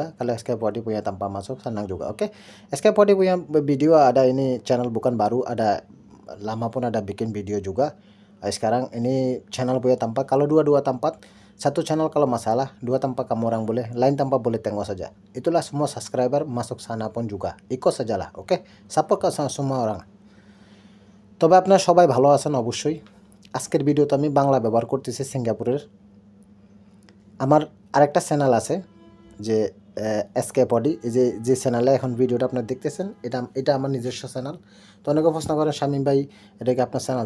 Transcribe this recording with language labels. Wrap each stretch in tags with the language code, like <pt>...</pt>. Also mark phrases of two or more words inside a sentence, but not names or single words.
<ms>Kalau SK4D punya tanpa masuk senang juga. Oke, SK4D punya video ada, ini channel bukan baru, ada lama pun ada bikin video juga. Sekarang ini channel punya tempat. Kalau dua-dua tempat, satu channel kalau masalah, dua tempat kamu orang boleh, lain tempat boleh tengok saja. Itulah semua subscriber masuk sana pun juga, ikut sajalah.</ms> <bn>ওকে, সাপোর্ট করছেন</bn> <ms>semua orang।</ms> <bn>তবে আপনারা সবাই ভালো আছেন অবশ্যই। আজকের ভিডিওতে আমি বাংলা ব্যবহার করতেছি সিঙ্গাপুরের। আমার আরেকটা চ্যানেল আছে যে এসকে-পডি, যে চ্যানেলে এখন ভিডিওটা আপনারা দেখতেছেন, এটা আমার নিজস্ব চ্যানেল। তো অনেকে প্রশ্ন করেন শামীম ভাই এটা কি আপনার চ্যানেল?</bn>